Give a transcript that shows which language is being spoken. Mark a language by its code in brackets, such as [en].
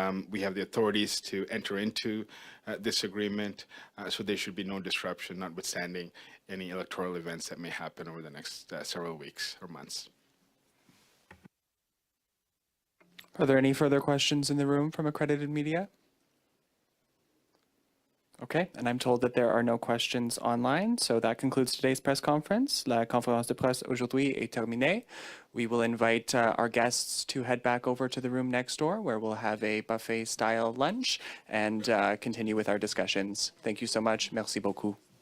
[en] We have the authorities to enter into this agreement, so there should be no disruption, notwithstanding any electoral events that may happen over the next several weeks or months. Are there any further questions in the room from accredited media? Okay, and I'm told that there are no questions online, so that concludes today's press conference. [fr] La conférence de presse aujourd'hui est terminée. [en] We will invite our guests to head back over to the room next door, where we'll have a buffet-style lunch and continue with our discussions. Thank you so much. [fr] Merci beaucoup.